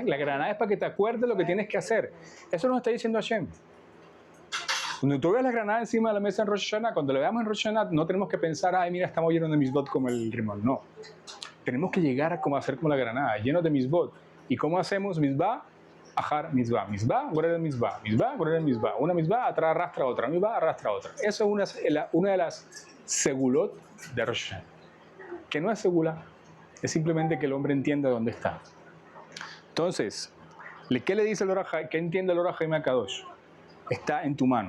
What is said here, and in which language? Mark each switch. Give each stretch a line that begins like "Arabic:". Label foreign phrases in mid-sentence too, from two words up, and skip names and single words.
Spanish: La granada es para que te acuerdes lo que tienes que hacer. Eso nos está diciendo Hashem. Cuando tú veas la granada encima de la mesa en Rosh Hashanah, cuando la veamos en Rosh Hashanah, no tenemos que pensar, ay, mira, estamos llenos de mitzvot como el rimón. No. Tenemos que llegar a hacer como la granada, llenos de mitzvot. ¿Y cómo hacemos mitzvah?
Hebrew: אחר מצווה מצווה גוררת מצווה מצווה גוררת מצווה.
Spanish: Una mitzvah arrastra otra. Mitzvah arrastra otra. Eso es una de las segulot de Rosh Hashanah. Que no es segula, es simplemente que el hombre entienda dónde está. Entonces, ¿qué le dice el Or HaChaim? ¿Qué entiende el Or HaChaim HaKadosh? Está en tu mano.